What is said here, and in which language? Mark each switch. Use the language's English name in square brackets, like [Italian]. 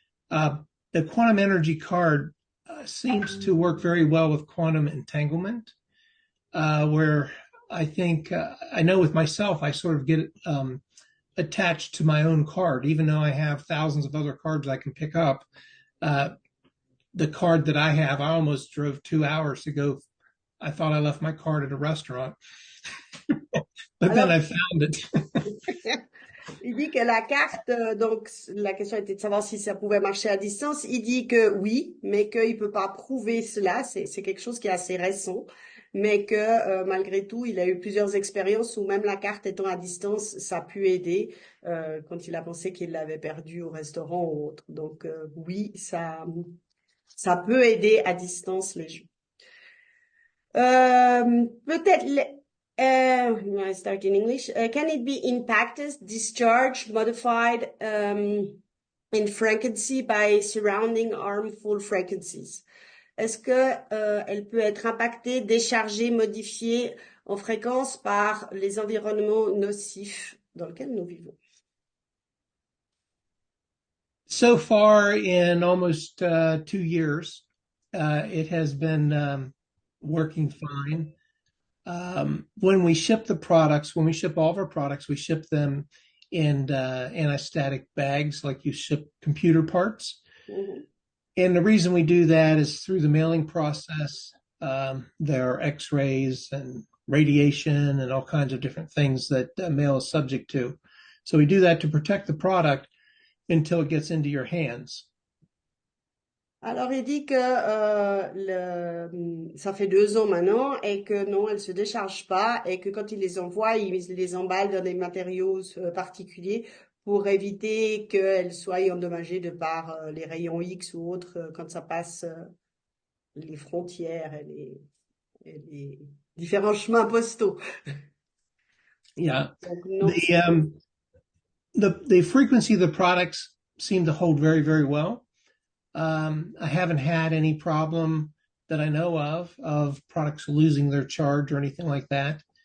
[English] The quantum energy card seems to work very well with quantum entanglement, where I think, I know with myself, I sort of get attached to my own card, even though I have thousands of other cards I can pick up. The card that I have, I almost drove 2 hours to go. I thought I left my card at a restaurant, but then I found it. [French] Il dit que la carte, donc la question était de savoir si ça pouvait marcher à distance. Il dit que oui, mais qu'il peut pas prouver cela. C'est quelque chose qui est assez récent, mais que malgré tout, il a eu plusieurs expériences où même la carte étant à distance, ça a pu aider quand il a pensé qu'il l'avait perdue au restaurant ou autre. Donc oui, ça peut aider à distance les gens. [English] Peut-être I start in English. Can it be impacted, discharged, modified in frequency by surrounding harmful frequencies? [French] Est-ce que elle peut être impactée, déchargée, modifiée en fréquence par les environnements nocifs dans lesquels nous vivons? [English] So far, in almost 2 years, it has been working fine. When we ship all of our products, we ship them in anti-static bags like you ship computer parts. Mm-hmm. And the reason we do that is through the mailing process. There are x-rays and radiation and all kinds of different things that mail is subject to. So we do that to protect the product until it gets into your hands. [French] Alors, il dit que ça fait 2 ans maintenant et que non, elles se déchargent pas et que quand il les envoie, il les emballe dans des matériaux particuliers pour éviter qu'elles soient endommagées de par les rayons X ou autres quand ça passe les frontières et les différents chemins postaux. [English] Yeah. [French] Donc, non, [English] the frequency of the products seem to hold very, very well. I haven't had any problem that I know of products losing their charge or anything like that.